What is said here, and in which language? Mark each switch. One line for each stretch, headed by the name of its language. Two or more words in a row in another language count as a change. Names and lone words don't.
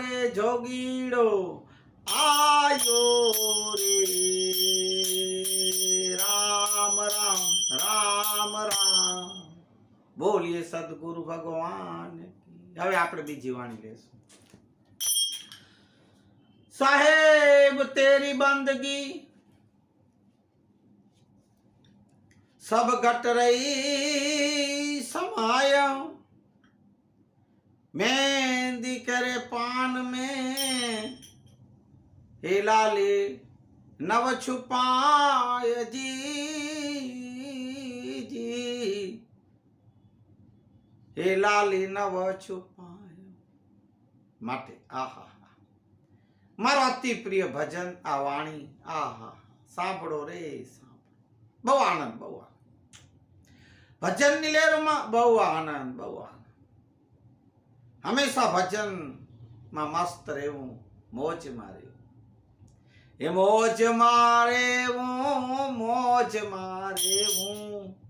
Gujarati: જોગીડો આયો રે રામ રામ રામ રામ બોલીએ સદગુરુ ભગવાન કી. હવે આપણે બીજી વાણી લેશું.
Hindi: साहेब तेरी बंदगी सब घट रही समाया मेहंदी करे पान में हे लाले नव छुपाय जी जी हे लाले नव છુપાય
Gujarati: માટે આહા મારો અતિ પ્રિય ભજન આ વાણી આહા સાંભળો રે સાંભળો બહુ આનંદ બહુ આનંદ ભજનની લહેરમાં બહુ આનંદ બહુ આનંદ હંમેશા ભજનમાં મસ્ત રહેવું મોજમાં રહેવું એ મોજમાં રહેવું